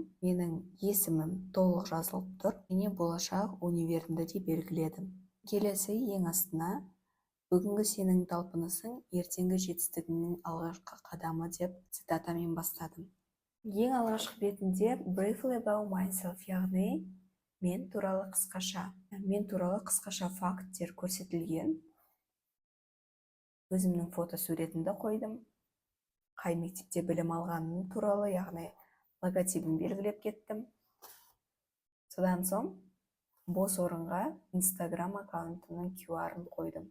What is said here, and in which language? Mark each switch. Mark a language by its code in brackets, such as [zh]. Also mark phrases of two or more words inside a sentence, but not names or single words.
[kk] Менің есімім толық жазылып тұр. Және болашақ универімді де белгіледім. Келесі ең астына бүгінгі сенің талпынысың ертеңгі жетістігіңнің алғашқы қадамы деп цитатамен бастадым. Ең алғашқы бетінде [en] briefly about myself, [kk] яғни мен туралы қысқаша факттер көрсетілген. Өзімнің фотосуретімді қойдым. Қай мектепте білім алғаным туралы, яғни логотипін белгілеп кеттім. Содан соң бос орынға Instagram аккаунтымның QR-ын қойдым.